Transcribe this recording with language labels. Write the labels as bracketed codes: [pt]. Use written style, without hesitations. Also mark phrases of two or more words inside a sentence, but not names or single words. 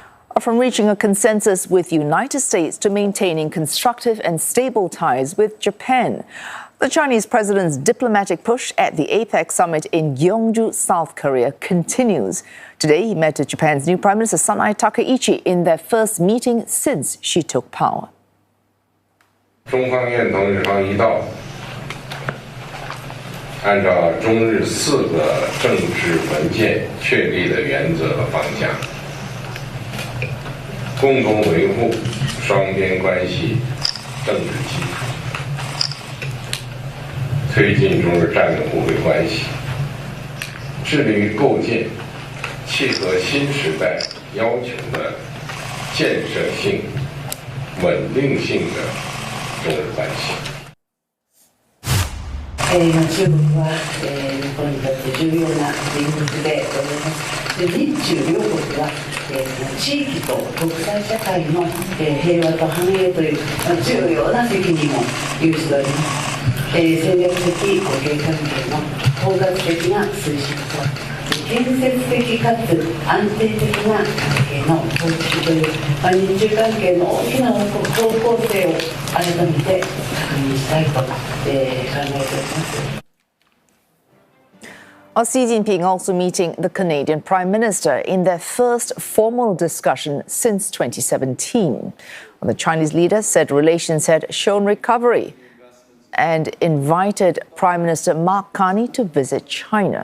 [en] From reaching a consensus with the United States to maintaining constructive and stable ties with Japan. The Chinese president's diplomatic push at the APEC summit in Gyeongju, South Korea continues. Today, he met Japan's new Prime Minister Sanae Takaichi in their first meeting since she took power. [zh] 中方愿同日方一道，按照中日4个政治文件确立的原则和方向，共同维护双边关系政治基础，推进中日战略互惠关系，致力于构建契合新时代要求的建设性、稳定性的中日关系。 [ja] 中国は日本にとって重要な隣国でございます。日中両国は地域と国際社会の平和と繁栄という重要な責任を有しております。戦略的互恵関係の包括的な推進と建設的かつ安定的な関係の構築という日中関係の大きな方向性を改めて確認したいと考えております。 [en] Xi Jinping also meeting the Canadian Prime Minister in their first formal discussion since 2017. The Chinese leader said relations had shown recovery and invited Prime Minister Mark Carney to visit China.